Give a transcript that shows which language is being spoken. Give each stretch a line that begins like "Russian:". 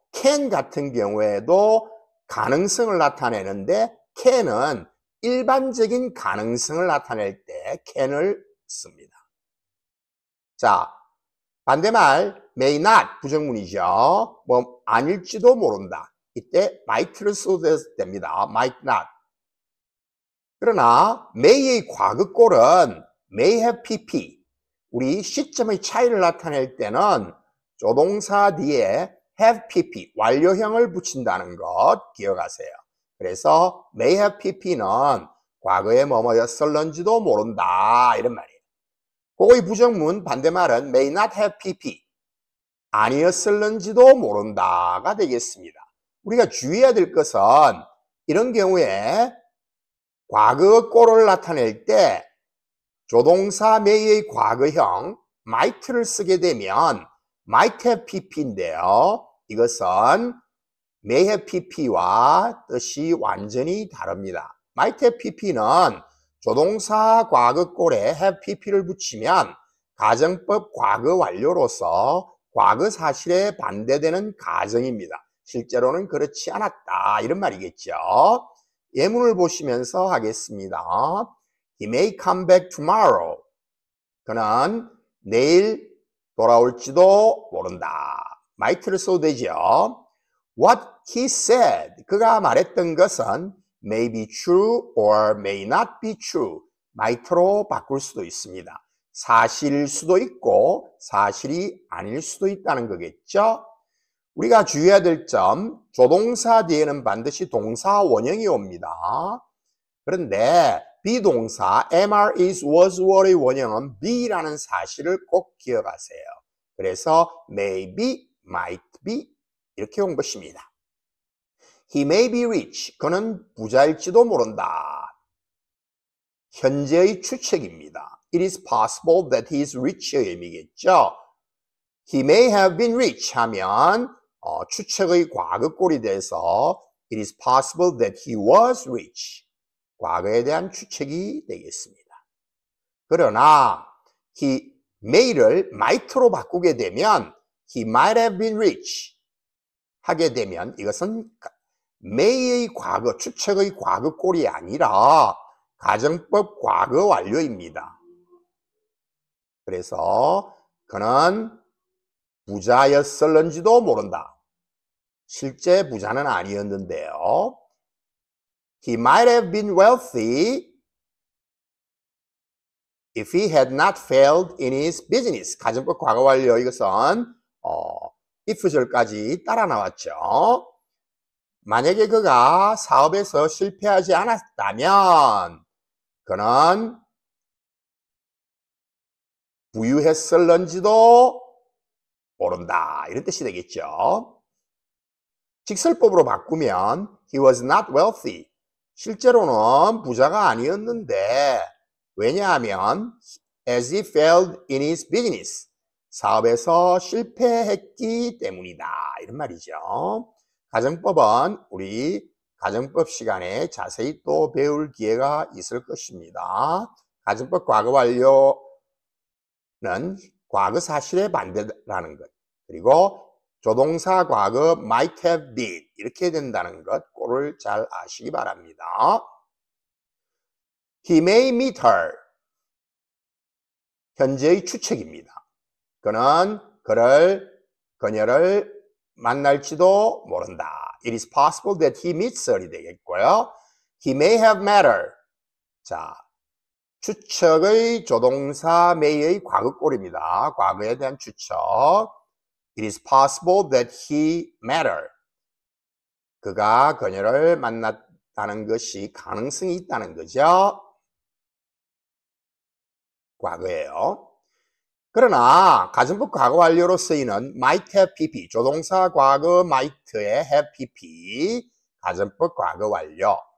Korean: can 같은 경우에도 가능성을 나타내는데 can은 일반적인 가능성을 나타낼 때 can을 씁니다. 자, 반대말 may not 부정문이죠. 뭐 아닐지도 모른다. 이때 might를 써도 됩니다. might not. 그러나 may의 과거꼴은 may have pp. 우리 시점의 차이를 나타낼 때는 조동사 뒤에 have pp, 완료형을 붙인다는 것 기억하세요. 그래서 may have pp는 과거에 뭐뭐였을런지도 모른다 이런 말이에요. 그거의 부정문 반대말은 may not have pp, 아니었을런지도 모른다가 되겠습니다. 우리가 주의해야 될 것은 이런 경우에 과거꼴을 나타낼 때 조동사 may의 과거형 might를 쓰게 되면 might have pp인데요. 이것은 may have pp와 뜻이 완전히 다릅니다. might have pp는 조동사 과거꼴에 have pp를 붙이면 가정법 과거 완료로서 과거 사실에 반대되는 가정입니다. 실제로는 그렇지 않았다 이런 말이겠죠. 예문을 보시면서 하겠습니다.
English: He may come back tomorrow.
Korean: 그는 내일 돌아올지도 모른다. might를 써도 되죠.
English: What he said,
Korean: 그가 말했던 것은
English: may be true or may not be true.
Korean: might로 바꿀 수도 있습니다. 사실일 수도 있고 사실이 아닐 수도 있다는 거겠죠. 우리가 주의해야 될 점, 조동사 뒤에는 반드시 동사 원형이 옵니다. 그런데 비동사 am, are, is, was, were의 원형은 be라는 사실을 꼭 기억하세요. 그래서 may be, might be 이렇게 온 것입니다.
English: He may be rich.
Korean: 그는 부자일지도 모른다. 현재의 추측입니다.
English: It is possible that he is rich의
Korean: 의미겠죠.
English: He may have been rich
Korean: 하면 추측의 과거꼴이 돼서
English: It is possible that he was rich.
Korean: 과거에 대한 추측이 되겠습니다. 그러나 he may를 might로 바꾸게 되면
English: he might have been rich
Korean: 하게 되면 이것은 may의 과거, 추측의 과거꼴이 아니라 가정법 과거 완료입니다. 그래서 그는 부자였을런지도 모른다. 실제 부자는 아니었는데요.
English: He might have been wealthy if he had not failed in his business.
Korean: 가정법 과거 완료 이것은 if절까지 따라 나왔죠. 만약에 그가 사업에서 실패하지 않았다면 그는 부유했을런지도 모른다. 이런 뜻이 되겠죠. 직설법으로 바꾸면
English: he was not wealthy.
Korean: 실제로는 부자가 아니었는데 왜냐하면
English: as he failed in his business.
Korean: 사업에서 실패했기 때문이다. 이런 말이죠. 가정법은 우리 가정법 시간에 자세히 또 배울 기회가 있을 것입니다. 가정법 과거 완료는 과거 사실의 반대라는 것. 그리고 조동사 과거 might have been 이렇게 된다는 것 꼴을 잘 아시기 바랍니다.
English: He may meet her.
Korean: 현재의 추측입니다. 그는 그녀를 만날지도 모른다.
English: It is possible that he meets her이
Korean: 되겠고요.
English: He may have met her.
Korean: 자, 추측의 조동사 may의 과거꼴입니다. 과거에 대한 추측.
English: It is possible that he met her.
Korean: 그가 그녀를 만났다는 것이 가능성이 있다는 거죠. 과거예요. 그러나 가정법 과거 완료로 쓰이는 might have pp, 조동사 과거 might에 have pp, 가정법 과거 완료.